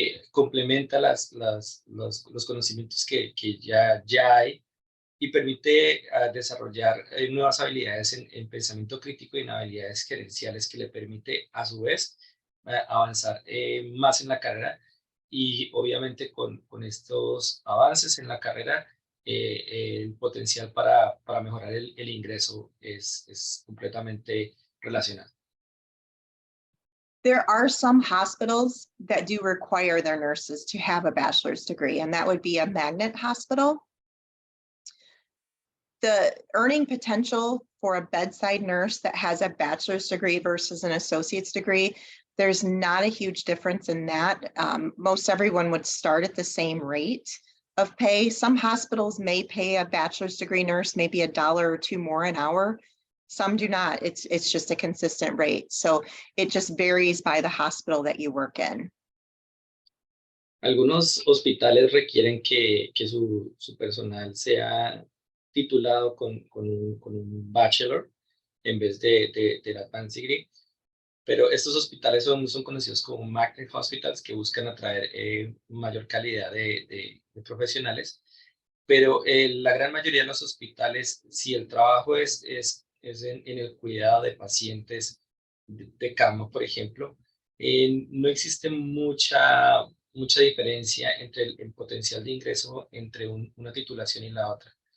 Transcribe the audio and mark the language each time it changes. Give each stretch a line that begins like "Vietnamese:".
Spanish: Complementa los conocimientos que ya hay y permite desarrollar nuevas habilidades en pensamiento crítico y en habilidades gerenciales que le permite a su vez avanzar más en la carrera y obviamente con estos avances en la carrera el potencial para mejorar el ingreso es completamente relacionado.
English: There are some hospitals that do require their nurses to have a bachelor's degree, and that would be a magnet hospital. The earning potential for a bedside nurse that has a bachelor's degree versus an associate's degree, there's not a huge difference in that. Most everyone would start at the same rate of pay. Some hospitals may pay a bachelor's degree nurse maybe $1 or $2 more an hour. Some do not. It's just a consistent rate. So it just varies by the hospital that you work in.
Spanish: Algunos hospitales requieren que su personal sea titulado con un bachelor en vez del advanced degree, pero estos hospitales son conocidos como magnet hospitals, que buscan atraer mayor calidad de profesionales, pero la gran mayoría de los hospitales, si el trabajo es en el cuidado de pacientes de cama, por ejemplo, no existe mucha diferencia entre el potencial de ingreso entre una titulación y la otra.